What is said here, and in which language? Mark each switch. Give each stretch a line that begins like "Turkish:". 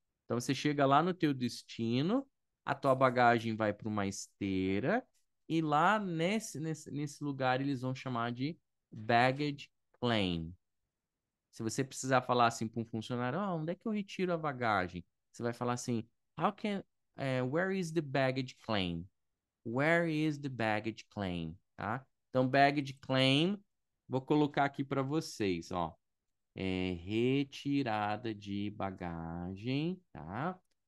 Portuguese: Então você chega lá no teu destino, a tua bagagem vai para uma esteira e lá nesse lugar eles vão chamar de baggage claim. Se você precisar falar assim para um funcionário, onde é que eu retiro a bagagem? Você vai falar assim,
English: where is the baggage claim? Where is the baggage claim?
Portuguese: Tá? Então, baggage claim, vou colocar aqui para vocês, ó. Retirada de bagagem, tá?